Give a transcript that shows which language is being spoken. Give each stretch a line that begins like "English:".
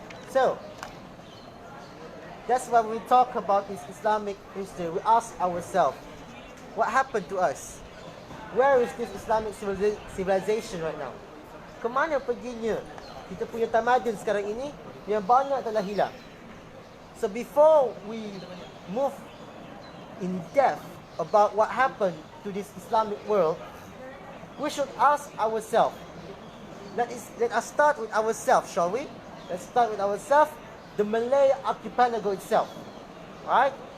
English: So, that's why when we talk about this Islamic history, we ask ourselves, what happened to us? Where is this Islamic civilization right now?
Malay: Kemana perginya kita punya tamadun sekarang ini yang banyak telah hilang?
English: So before we move in depth about what happened to this Islamic world, We should ask ourselves. Let us start with ourselves, shall we? Let's start with ourselves, the Malay archipelago itself. Right?